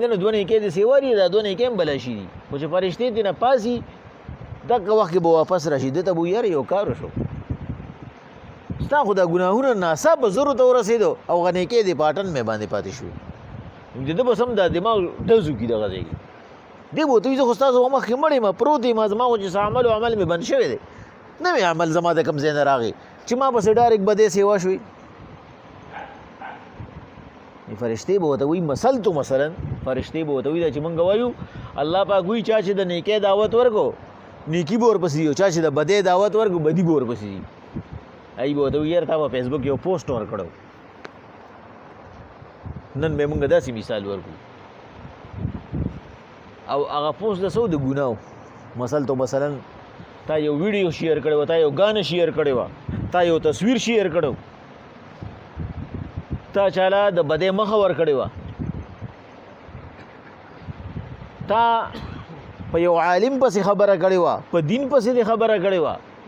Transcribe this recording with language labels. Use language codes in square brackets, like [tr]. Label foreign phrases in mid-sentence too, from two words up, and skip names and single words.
[ps] نو دوه نیکۍ دې سیوا دي دا دوه نیکۍ هم بلا شي دي خو چې فرشتې ترې نه پاسي دغه وخت کې به واپس راشي ده ته به یاره یو کار وشو ستا خو دا ګناهونه ناڅاپه زرو ته ورسېدو او هغه نیکۍ دې په اټن مې باندې پاتې شوې د ده بس هم دا دماغ ډز وکړي دغه ځای کې دی به ورته وایي زه خو ستاسو په مخکې مړ یم پروت یم زما خو چې څه عمل و عمل مې بند شوی دی نوی عمل زما د کوم ځای نه راغی چې ما پسې ډایرکټ بدې سیوا شوي فرشتې به ورته وایي مثل تو مثلا فرشتې به ورته وایي دا چې مونږ وایو الله پاک وایي چا چې د نیکۍ دعوت ورکو نیکي به ورپسې ځي او چا چې د بدۍ دعوت ورکو بدي به ورپسې ځي هغوی به ورته وایي یاره تا په فیسبوک یو پوسټ ورکړو نن به مونږ داسې مثال ورکړو او هغه پوسټ د څه د ګناو مثل تو مثلا تا یو [en] video share [ps] کړی و تا یو ګانه شیر کړی وه تا یو تصویر شیر کړی تا چاله د بدۍ مخه ورکړې وه تا په یو عالم پسې خبره کړې وه په دین پسې دې خبره کړې وه